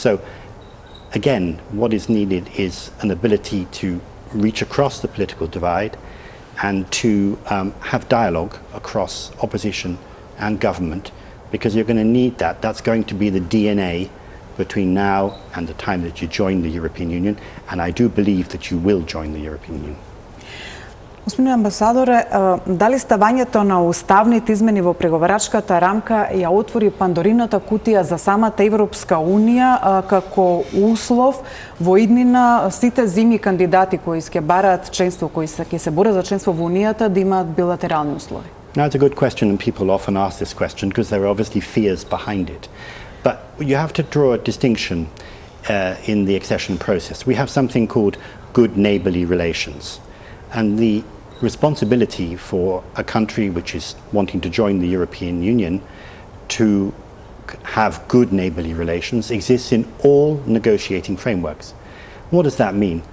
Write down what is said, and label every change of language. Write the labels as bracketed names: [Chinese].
[English] So again, what is needed is an ability to reach across the political divide and to have dialogue across opposition and government, because you're going to need that. That's going to be the DNA between now and the time that you join the European Union, and I do believe that you will join the European Union. [Macedonian] Господин амбасадоре, дали ставањето на уставните измени во преговарачката рамка ја отвори пандорината кутија за самата Европска Унија како услов во иднина сите земји кандидати кои ќе бараат членство, кои ќе се борат за членство во Унијата, да имаат билатерални услови? [English] Now, it's a good question, and people often ask this question because there are obviously fears behind it. But you have to draw a distinction in the accession process. We have something called good neighbourly relations. And the responsibility for a country which is wanting to join the European Union to have good neighbourly relations exists in all negotiating frameworks. What does that mean?